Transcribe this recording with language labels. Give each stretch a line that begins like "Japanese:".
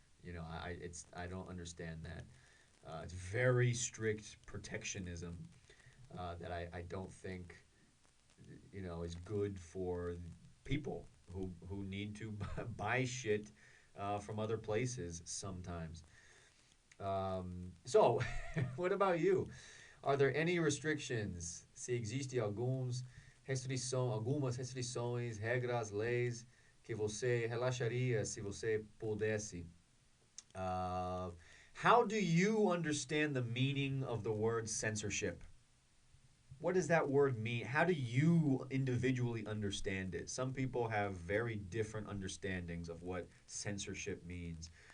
English: I don't understand that. It's very strict protectionism that I don't think is good for people who need to buy shit from other places sometimes. So, what about you? Are there any restrictions?
Portuguese: Se existe algumas restrições, regras, leis que você relaxaria se você pudesse?
English: How do you understand the meaning of the word censorship? What does that word mean? How do you individually understand it? Some people have very different understandings of what censorship means.